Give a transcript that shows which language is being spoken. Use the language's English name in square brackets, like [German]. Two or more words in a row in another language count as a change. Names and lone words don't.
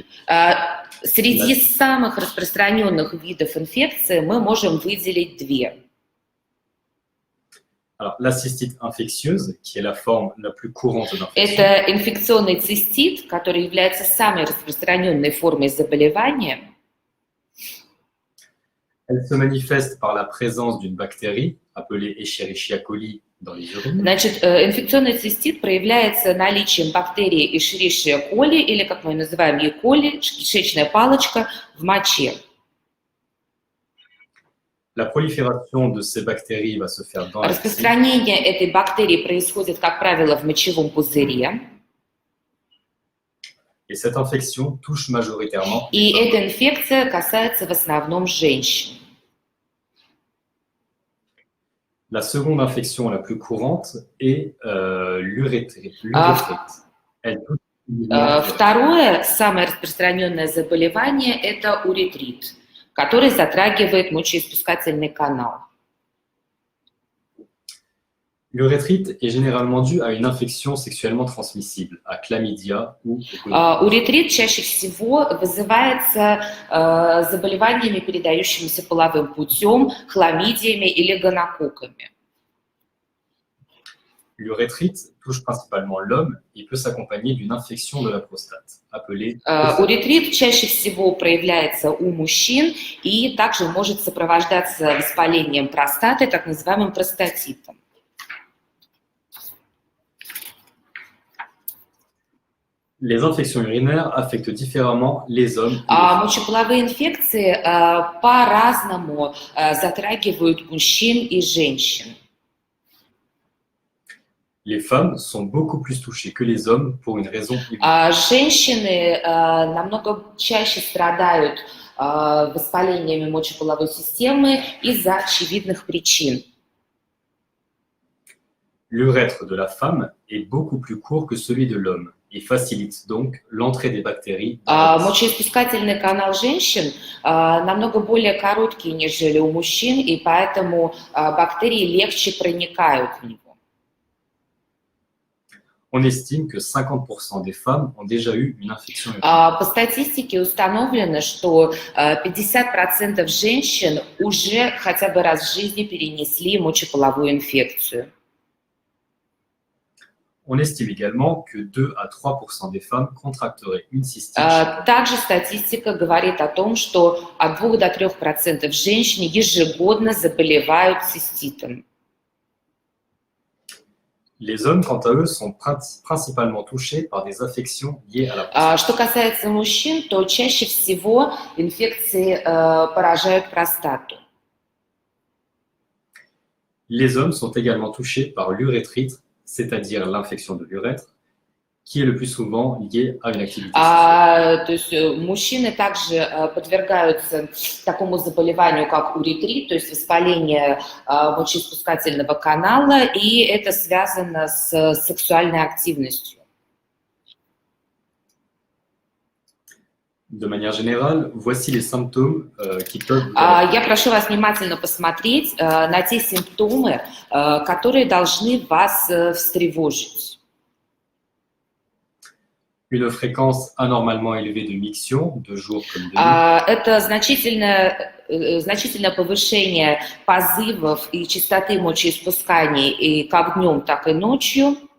[Russian] Среди самых распространенных видов инфекции мы можем выделить две. [French] alors, la cystite infectieuse, qui est la forme la plus courante d'infection. [Russian] Это инфекционный цистит, который является самой распространенной формой заболевания. [French] Elle se manifeste par la présence d'une bactérie, appelée Escherichia coli, dans les urines. [Russian] Значит, инфекционный цистит проявляется наличием бактерии Escherichia coli, или, как мы ее называем, E. coli, кишечная палочка, в моче. [French] La prolifération de ces bactéries va se faire dans la vessie. [Russian] Распространение этой бактерии происходит, как правило, в мочевом пузыре. [French] Et cette infection touche majoritairement [Russian] И [French] les femmes. [Russian] эта инфекция касается в основном женщин. [French] La seconde infection la plus courante est l'urétrite. Elle touche [Russian] Второе, самое распространенное заболевание, это уретрит, который затрагивает мочеиспускательный канал. [French] L'urétrite est généralement due à une infection sexuellement transmissible, à chlamydia ou au [Russian] Уретрит чаще всего вызывается заболеваниями, передающимися половым путем, хламидиями или гонококками. [French] L'urétrite touche principalement l'homme et peut s'accompagner d'une infection de la prostate, appelée [Russian] Уретрит чаще всего проявляется у мужчин и также может сопровождаться воспалением простаты, так называемым простатитом. [French] Les infections urinaires affectent différemment les hommes et les femmes. [Russian] Мочеполовые инфекции по-разному затрагивают мужчин и женщин. [French] Les femmes sont beaucoup plus touchées que les hommes pour une raison évidente. [Russian] Женщины намного чаще страдают воспалениями мочеполовой системы из-за очевидных причин. [French] L'urètre de la femme est beaucoup plus court que celui de l'homme et facilite donc l'entrée des bactéries dans la vessie. [Russian] Мочеиспускательный канал женщин намного более короткий, нежели у мужчин, и поэтому бактерии легче проникают в него. [French] On estime que 50% des femmes ont déjà eu une infection urinaire. [Russian] По статистике установлено, что 50% женщин уже хотя бы раз в жизни перенесли мочеполовую инфекцию. [French] On estime également que 2 à 3% des femmes contracteraient une cystite chaque année. [Russian] Также статистика говорит о том, что от 2 до 3% женщин ежегодно заболевают циститом. [French] Les hommes, quant à eux, sont principalement touchés par des affections liées à la prostate. [Russian] Что касается мужчин, то чаще всего инфекции поражают простату. [French] Les hommes sont également touchés par l'urétrite, c'est-à-dire l'infection de l'urètre, qui est le plus souvent liée à une activité sexuelle. [Russian] То есть мужчины также подвергаются такому заболеванию, как уретрит, то есть воспаление мочеиспускательного канала, и это связано с сексуальной активностью. [French] De manière générale, voici les symptômes qui peuvent... [Russian] Я прошу вас внимательно посмотреть на те симптомы, которые должны вас встревожить. [French] Une fréquence anormalement élevée de miction, de jour comme de nuit. [Russian] Это значительное повышение позывов и частоты мочеиспусканий и как днем, так и ночью.